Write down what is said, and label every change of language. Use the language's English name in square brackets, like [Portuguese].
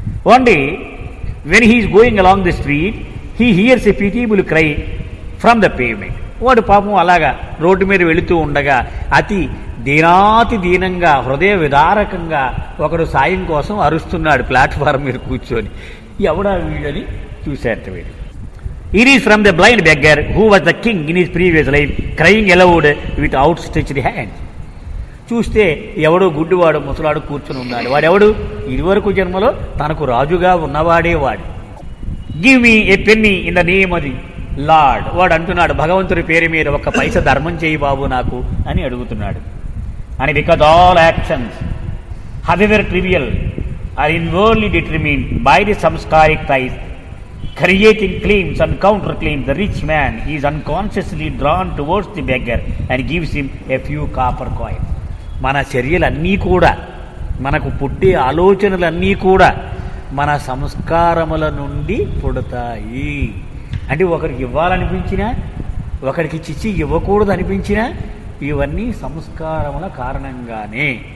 [English] One day when he is going along the street he hears a pitiable cry from the pavement. [Telugu] వాడు పాపం అలాగా road మీద వెళుతూ ఉండగా అతి దీనాతి దీనంగా, హృదయ విదారకంగా ఒకడు సాయం కోసం అరుస్తున్నాడు ప్లాట్ఫారం మీద కూర్చొని. ఎవడా వీడని చూశారట వీడు. [English] It is from the blind beggar who was the king in his previous life, crying aloud with outstretched hands. [Telugu] చూస్తే ఎవడో గుడ్డివాడు ముసలాడు కూర్చుని ఉన్నాడు. వాడెవడు? ఇదివరకు జన్మలో తనకు రాజుగా ఉన్నవాడే వాడు. [English] Give me a penny in the name of the lord. [Telugu] వాడు అంటున్నాడు, భగవంతుడి పేరు మీద ఒక పైస ధర్మం చేయి బాబు నాకు అని అడుగుతున్నాడు. [English] అని because all actions however trivial are inwardly determined by the samskaric ties Creating claims and counterclaims, the rich man is unconsciously drawn towards the beggar and gives him a few copper coins. [Telugu] మన చర్యలన్నీ కూడా, మనకు పుట్టే ఆలోచనలన్నీ కూడా మన సంస్కారముల నుండి పుడతాయి. అంటే ఒకరికి ఇవ్వాలనిపించినా, ఒకరికి చిచ్చి ఇవ్వకూడదు అనిపించినా, ఇవన్నీ సంస్కారముల కారణంగానే.